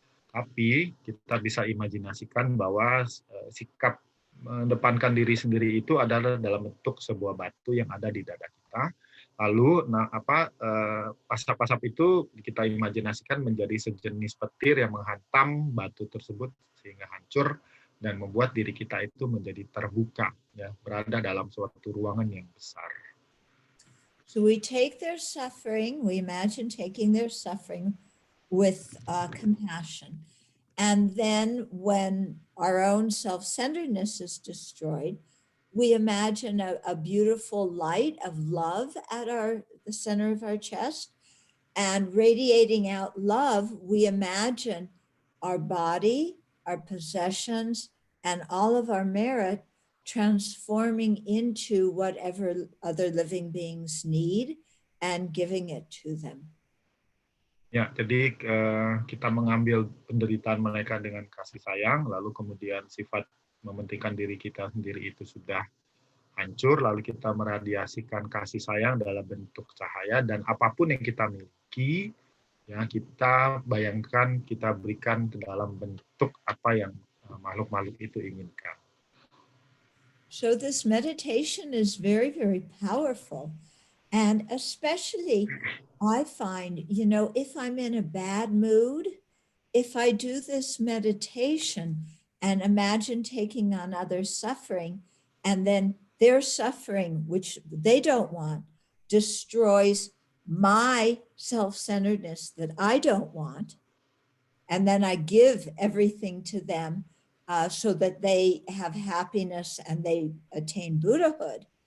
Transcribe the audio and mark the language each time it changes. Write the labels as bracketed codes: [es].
[id] Tapi kita bisa imajinasikan bahwa sikap mendepankan diri sendiri itu adalah dalam bentuk sebuah batu yang ada di dada kita. Lalu asap-asap itu kita imajinasikan menjadi sejenis petir yang menghantam batu tersebut sehingga hancur dan membuat diri kita itu menjadi terbuka, ya, berada dalam suatu ruangan yang besar. [en] So we take their suffering, we imagine taking their suffering with compassion. And then when our own self-centeredness is destroyed, we imagine a beautiful light of love at the center of our chest. And radiating out love, we imagine our body, our possessions, and all of our merit transforming into whatever other living beings need and giving it to them. [id] Ya, jadi kita mengambil penderitaan mereka dengan kasih sayang, lalu kemudian sifat mementingkan diri kita sendiri itu sudah hancur, lalu kita meradiasikan kasih sayang dalam bentuk cahaya, dan apapun yang kita miliki, ya kita bayangkan, kita berikan ke dalam bentuk apa yang makhluk-makhluk itu inginkan. [en] So this meditation is very, very powerful. And especially, I find, if I'm in a bad mood, if I do this meditation and imagine taking on others' suffering, and then their suffering, which they don't want, destroys my self-centeredness that I don't want, and then I give everything to them so that they have happiness and they attain Buddhahood.